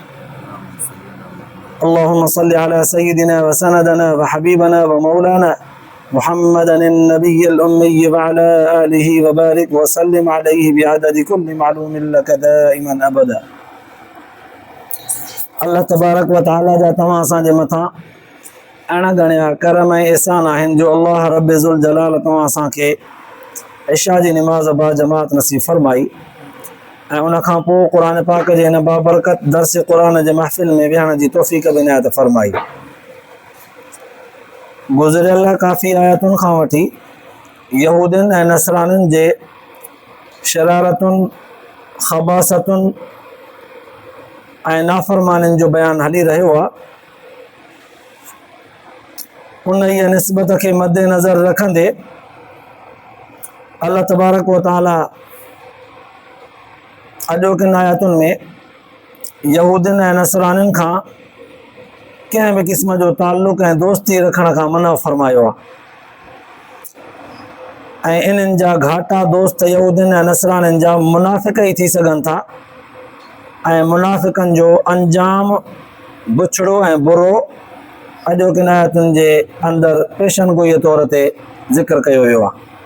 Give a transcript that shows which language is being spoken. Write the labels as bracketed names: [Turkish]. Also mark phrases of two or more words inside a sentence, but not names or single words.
[Arabic] اللهم صل على سيدنا وسندنا وحبيبنا ومولانا محمدا النبي الأمي وعلى آله وبارك وسلم عليه بعدد كل معلوم لك دائما أبدا. [Sindhi] अल्लाह तबारक व तआला जा तव्हां असांजे मथां अहिड़ा घणा करम ऐं एहसान आहिनि जो अल्लाह रब ज़ुल जलाल तव्हां असांखे इशा जी निमाज़ बा जमात नसीब फरमाई ऐं उन खां पोइ क़ुर पाक जे हिन बाबरकत दर्स क़ुर जे महफ़िल में विहण जी तौफ़ीक़ बि इनायत फरमाई। गुज़िरियल काफ़ी आयतुनि खां वठी यहूदियुनि ऐं नसरानियुनि जे शरारतुनि ख़बासतुनि ऐं नाफ़रमानियुनि जो बयान हली रहियो आहे। उन ई निस्बत खे मद्देनज़र रखंदे अल्लाह तबारक व तआला अॼोकिन आयतुनि में यहूदियुनि ऐं नसरानियुनि खां कंहिं बि क़िस्म जो ताल्लुक़ ऐं दोस्ती रखण खां मना फरमायो आहे ऐं इन्हनि जा घाटा दोस्त यहूदियुनि ऐं नसरानियुनि जा मुनाफ़िक़ ई थी सघनि था ऐं मुनाफ़िक़नि जो अंजाम बुछड़ो ऐं बुरो अॼोकिन आयतुनि जे अंदरि पेशनगोईअ तौर ते ज़िक्र कयो वियो आहे।